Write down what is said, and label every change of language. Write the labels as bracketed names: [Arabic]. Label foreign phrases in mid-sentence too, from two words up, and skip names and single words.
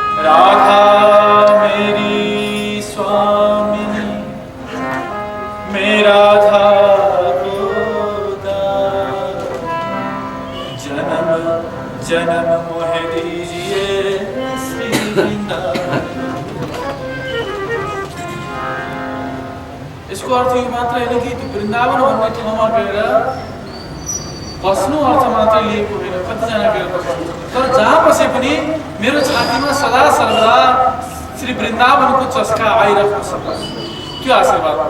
[Hindi] राधा मेरी स्वामिनी, मेरा राधा को दास, जन्म जन्म मोहे दीजिए श्री वृंदावन। [Nepali] यसको अर्थ यो मात्र होइन कि त्यो वृन्दावन भन्ने ठाउँमा गएर बस्नु अर्थ मात्र लिएको होइन, कतिजना गएर बस्नु, तर जहाँ बसे पनि मेरो छातीमा सदा सर्वदा श्री वृन्दावनको चस्का आइरहेको छ, त्यो आशीर्वाद पर्छ।